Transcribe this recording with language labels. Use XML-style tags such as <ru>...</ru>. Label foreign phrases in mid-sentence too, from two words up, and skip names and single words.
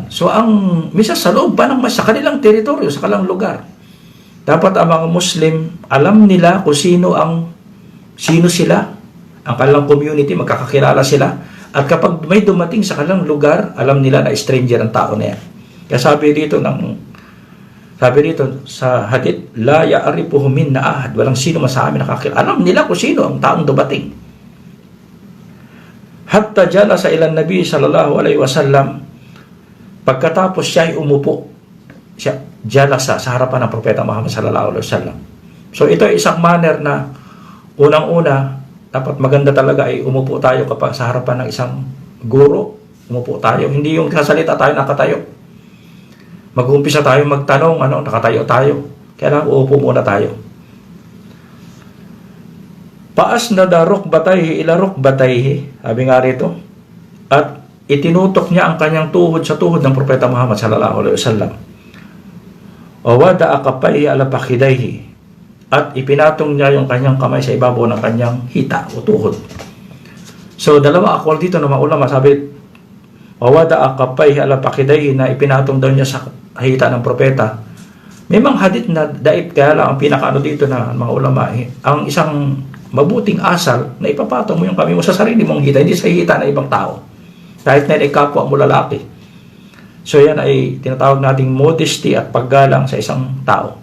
<tl>So, minsan sa loob pa ng sa kanilang teritoryo, sa kanilang lugar. Dapat ang mga Muslim, alam nila kung sino ang sino sila, ang kanilang community, magkakakilala sila. At kapag may dumating sa kanilang lugar, alam nila na stranger ang tao na yan. Kaya sabi dito sa hadith,</tl> <ar>لا يعرفه منا أحد,</ar> <tl>walang sino man sa amin nakakilala. Alam nila kung sino ang taong dumating.</tl> <ar>حتى جلس إلى النبي صلى الله عليه وسلم,</ar> <tl>pagkatapos siya ay umupo, siya jalasa sa harapan ng Propeta Muhammad</tl> <ar>صلى الله عليه وسلم.</ar> <tl>So ito ay isang manner na unang-una, dapat maganda talaga ay umupo tayo kapag sa harapan ng isang guro. Umupo tayo, hindi yung kasalita tayo nakatayo. Mag-uumpisa tayo magtanong, nakatayo tayo. Kailangan uupo muna tayo. Paas na</tl> <ar>ركبتيه إلى ركبتيه,</ar> <tl>sabi nga rito, at itinutok niya ang kanyang tuhod sa tuhod ng Propeta Muhammad</tl> <ar>صلى الله عليه وسلم. ووضع كفيه على فخذيه,</ar> <tl>at ipinatong niya yung kanyang kamay sa ibabaw ng kanyang hita o tuhod. So dalawa akwal dito na maulama, sabi</tl> <ar>ووضع كفيه على فخذيه,</ar> <tl>na ipinatong daw niya sa hita ng propeta. May mga hadith na daip, kaya lang ang pinakaano dito na mga ulama, ang isang mabuting asal na ipapatong mo yung kamay mo sa sarili mong hita, hindi sa hita ng ibang tao, kahit na ay kapwa mo lalaki. So yan ay tinatawag nating modesty at paggalang sa isang tao.</tl>